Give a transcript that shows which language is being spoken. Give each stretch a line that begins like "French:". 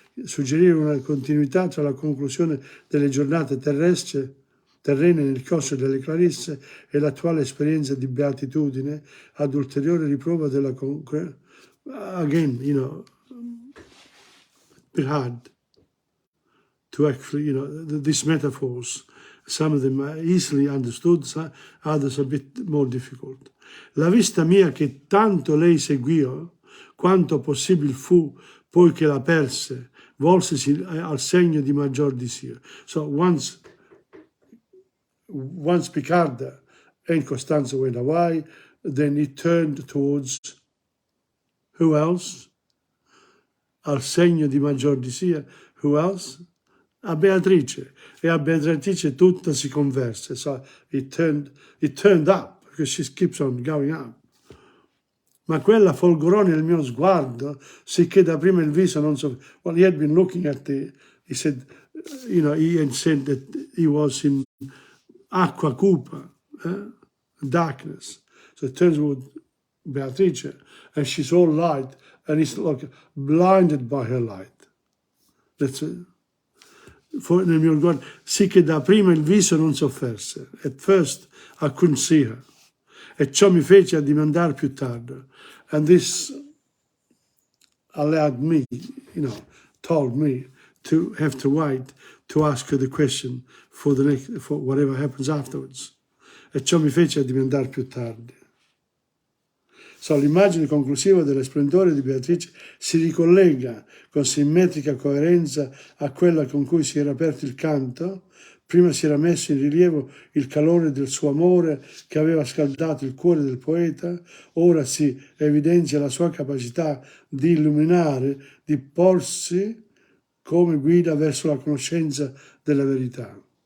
Italian: Suggerire una continuità tra la conclusione delle giornate terrene nel corso delle Clarisse e l'attuale esperienza di beatitudine ad ulteriore riprova della
English: again, bit hard to actually, these metaphors, some of them are easily understood, others a bit more difficult.
Italian: La vista mia che tanto lei seguiò, quanto possibile fu, poi che la perse, volsesi al segno di maggior disio.
English: So once Picarda and Costanza went away, then he turned towards who else?
Italian: Al segno di maggior disio.
English: Who else?
Italian: A Beatrice. E a Beatrice tutta si converse.
English: So it turned up, because she keeps on going up.
Italian: Ma quella folgorò nel mio sguardo, sicché da prima il viso non so.
English: Well, he had been looking at he said, he had said that he was in acqua cupa, darkness. So it turns with Beatrice, and she's all light, and he's like blinded by her light. That's it.
Italian: Nel mio sguardo, sì che da prima il viso non sofferse.
English: At first I couldn't see her.
Italian: E ciò mi fece addimandare più tardi.
English: And this allowed me, told me to have to wait to ask her the question for whatever happens afterwards.
Italian: E ciò mi fece addimandare più tardi. So, l'immagine conclusiva dello splendore di Beatrice si ricollega con simmetrica coerenza a quella con cui si era aperto il canto. Prima si era messo in rilievo il calore del suo amore che aveva scaldato il cuore del poeta, ora si evidenzia la sua capacità di illuminare, di porsi come guida verso la conoscenza della verità.